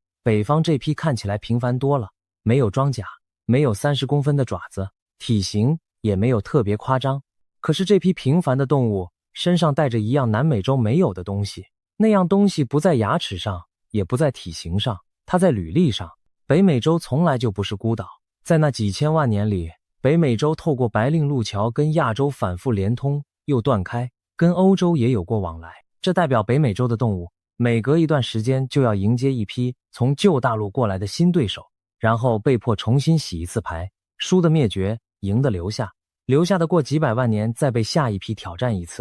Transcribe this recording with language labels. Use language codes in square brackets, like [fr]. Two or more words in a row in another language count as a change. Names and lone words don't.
[zh] 北方這批看起來平凡多了，沒有裝甲，沒有30公分的爪子，體型也沒有特別誇張。可是這批平凡的動物身上帶着一樣南美洲沒有的東西，那樣東西不在牙齒上，也不在體型上，它在履歷上。北美洲從來就不是孤島，在那幾千萬年裡，北美洲透過白令路橋跟亞洲反復連通又斷開，跟歐洲也有過往來。這代表北美洲的動物每隔一段時間就要迎接一批從舊大陸過來的新對手，然後被迫重新洗一次牌，輸的滅絕，贏的留下，留下的過幾百萬年再被下一批挑戰一次。